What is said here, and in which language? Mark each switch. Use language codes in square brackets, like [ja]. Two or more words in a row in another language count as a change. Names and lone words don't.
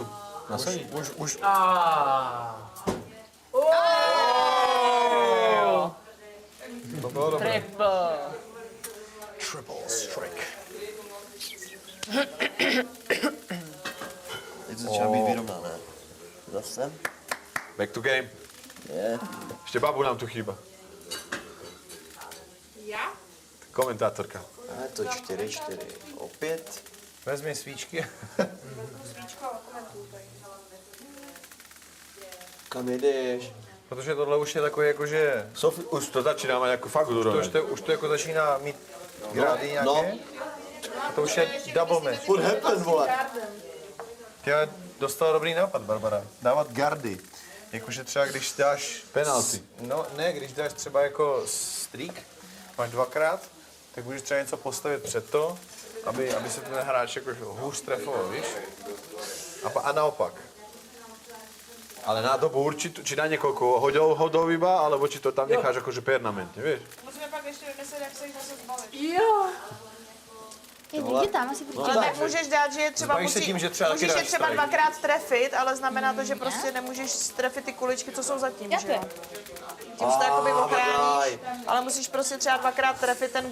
[cs] Nasadí. Už. To bylo dobré. Triple. [en] Triple strike. [cs] Teď to začíná být vyrovnané. Zase? [en] Back to game. [cs] Je. [sk] Ešte babu nám tu chýba. Ja? Komentátorka. [cs] A je to 4-4. Opět. Vezmi svíčky. Kam jedeš? Protože tohle už je takový jakože... [sk] Už to začíná mať ako fakt úroveň. [cs] Už to jako začíná mít grády nějaké. No. A to už je [en] double match. [cs] Furt happen, vole. Ty dostala dobrý nápad, Barbara. Dávat gardy. Jakože třeba když dáš... Penalty. No ne, když dáš třeba jako streak, máš dvakrát, tak můžeš třeba něco postavit před to, aby se ten hráč jako hůř trefoval, víš? A naopak. [sk] Ale na dobu určitú, či na niekoľko hodov iba, alebo či to tam necháš akože permanentne, vieš? [cs] Musíme pak ještě vymyslet, jak se jich zase zbavit. Jdi tam, asi No, Ale tak můžeš dát, že je třeba Zbavíš se tím, že třeba taky můžeš je dáš třeba strike. dvakrát trefit, ale znamená to, že prostě nemůžeš trefit ty kuličky, co jsou zatím, že jo? Tím se to jakoby ochráníš, ale musíš prostě třeba dvakrát trefit ten